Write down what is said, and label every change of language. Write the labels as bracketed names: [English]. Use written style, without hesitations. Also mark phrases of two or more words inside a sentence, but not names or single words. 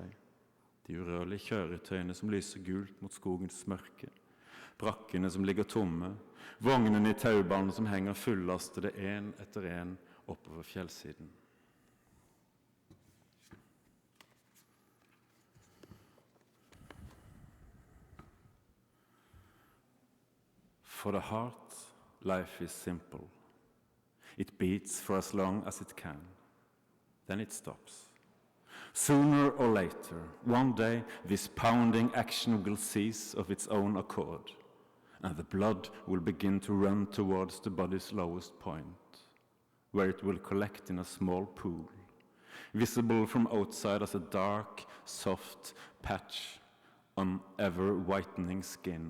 [Norwegian] De urørlige kjøretøyene som lyser gult mot skogens mørke, brakkene som ligger tomme, vognene i taubanen som henger fullastede en etter en oppover fjellsiden. [English] For the heart, life is simple. It beats for as long as it can. Then it stops. Sooner or later, one day, this pounding action will cease of its own accord, and the blood will begin to run towards the body's lowest point, where it will collect in a small pool, visible from outside as a dark, soft patch on ever-whitening skin.